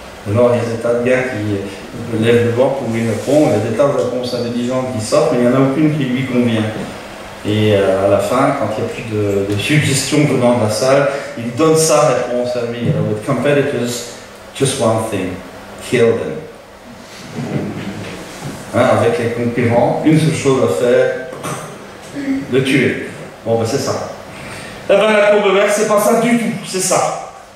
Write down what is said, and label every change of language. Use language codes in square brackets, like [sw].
[fr] Alors il y a des tas de gars qui lèvent le bord pour y répondre, il y a des tas de réponses intelligentes qui sortent, mais il n'y en a aucune qui lui convient. Et à la fin, quand il n'y a plus de suggestions venant de la salle, il donne sa réponse à lui. [en] With competitors, just one thing, kill them. [fr] Hein, avec les concurrents, une seule chose à faire, le tuer. Bon, ben c'est ça. Eh ben la courbe verte, c'est pas ça du tout, c'est ça.